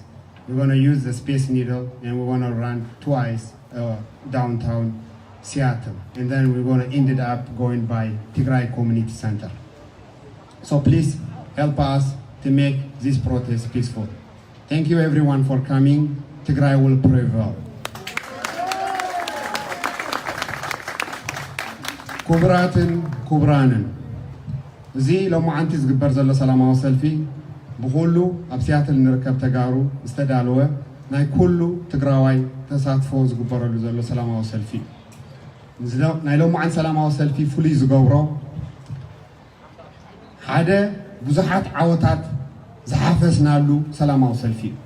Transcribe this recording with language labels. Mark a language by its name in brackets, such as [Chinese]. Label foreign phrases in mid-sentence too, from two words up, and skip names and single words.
[English] We're gonna use the Space Needle and we're gonna run twice downtown Seattle. And then we're gonna end it up going by Tigray Community Center. So please help us to make this protest peaceful. Thank you everyone for coming. Tigray will prevail. [Tigrinya] ኩብራንን እዚ ሎማዓንቲ ዝግበር ዘሎ ሰላማዊ ሰልፊ ብኩሉ ኣብ ሲያትል ንርከብ ተጋሩ ዝተዳለወ ናይ ኩሉ ትግራዋይ ተሳትፎ ዝግበረሉ ዘሎ ሰላማዊ ሰልፊ ናይ ሎማዓን ሰላማዊ ሰልፊ ፍሉይ ዝገብሮ ሓደ ብዙሓት ዓወታት ዝሓፈስናሉ ሰላማዊ ሰልፊ